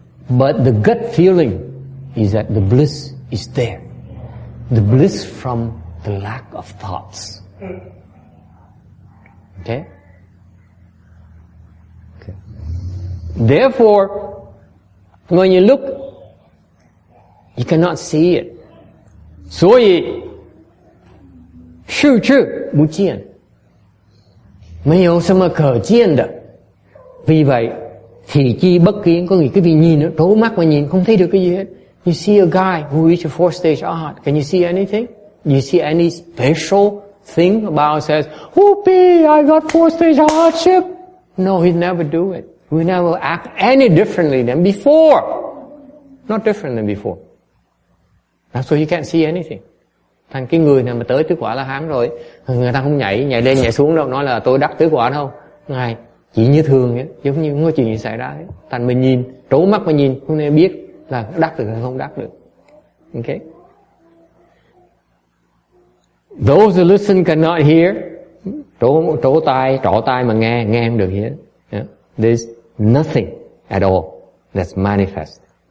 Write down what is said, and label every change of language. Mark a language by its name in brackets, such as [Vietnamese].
[English] But the gut feeling is that the bliss is there. The bliss from the lack of thoughts. Okay? Therefore, when you look, you cannot see it. [Chinese] 所以视之不见，没有什么可见的。 [Vietnamese] Vì vậy, thị chi bất kiến, có nghĩa cái vị nhìn, trố mắt mà nhìn không thấy được cái gì hết. [English] You see a guy who reached a fourth stage arhat. Can you see anything? Do you see any special thing about says, whoopee, I got fourth stage hardship? No, he never do it. We never act any differently than before. Not different than before. So you can't see anything. [Vietnamese] Thành cái người này mà tới tứ quả La Hán rồi, người ta không nhảy lên nhảy xuống đâu, nói là tôi đắc tứ quả đâu. Ngài chỉ như thường ấy, giống như không có chuyện gì xảy ra ấy. Thành mình nhìn, trố mắt mà nhìn, không nên biết là đắc được hay không đắc được. [English] Okay? Those who listen cannot hear. [Vietnamese] Trố tai mà nghe không được hết. [English] Yeah. There's nothing at all that's manifest.